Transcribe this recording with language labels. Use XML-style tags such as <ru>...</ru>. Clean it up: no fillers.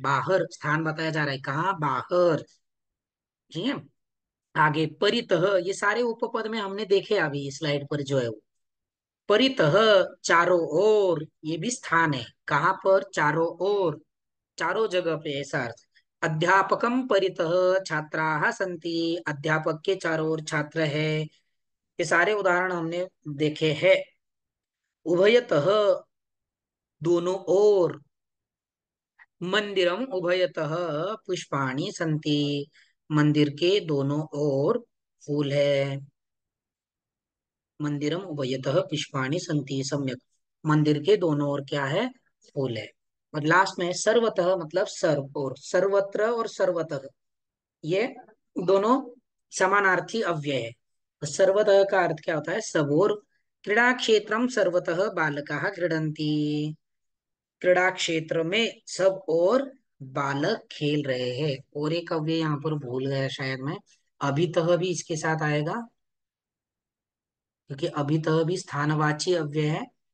<hi>बाहर स्थान बताया जा रहा है. कहाँ? बाहर. ठीक है. आगे परितः, ये सारे उपपद में हमने देखे अभी स्लाइड पर जो है वो. परितः चारों ओर, ये भी स्थान है. कहाँ पर? चारों ओर, चारों जगह पे, ऐसा अर्थ.</hi> <sa>अध्यापकम परितः छात्राः सन्ति.</sa> <hi>अध्यापक के चारों ओर छात्र है. ये सारे उदाहरण हमने देखे हैं. उभयतः दोनों ओर.</hi> <sa>मंदिरम उभयतः पुष्पाणि सन्ति.</sa> <hi>मंदिर के दोनों ओर फूल है.</hi> <sa>मंदिरम उभयतः पुष्पाणि सन्ति. सम्यक.</sa> <hi>मंदिर के दोनों ओर क्या है? फूल है. और लास्ट में सर्वतः मतलब सर्व और. सर्वत्र और सर्वतः ये दोनों समानार्थी अव्यय है. तो सर्वतः का अर्थ क्या होता है? सब ओर.</hi> <sa>क्रीड़ा क्षेत्रम सर्वतः बालकाः क्रीडन्ति.</sa> <hi>क्रीड़ा क्षेत्र में सब और बालक खेल रहे हैं. और एक अव्यय यहाँ पर भूल गया शायद मैं. अभितः भी इसके साथ आएगा, क्योंकि अभितः भी स्थानवाची अव्यय है.</hi>